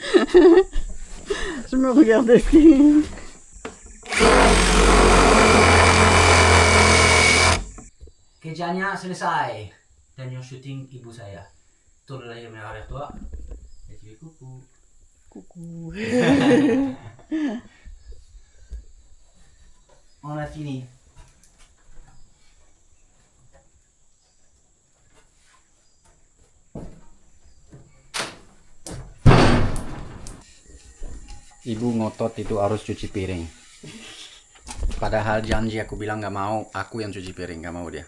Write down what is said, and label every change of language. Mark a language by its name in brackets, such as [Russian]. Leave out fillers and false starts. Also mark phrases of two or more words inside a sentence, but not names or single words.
[French] Je me regardais. [Indonesian] Kerjanya selesai. Dan yang syuting ibu saya. Itu adalah yang merah tua. Jadi kuku. [French] Coucou. On a fini. [Indonesian] Ibu ngotot itu harus cuci piring. Padahal janji aku bilang gak mau, aku yang cuci piring, gak mau dia.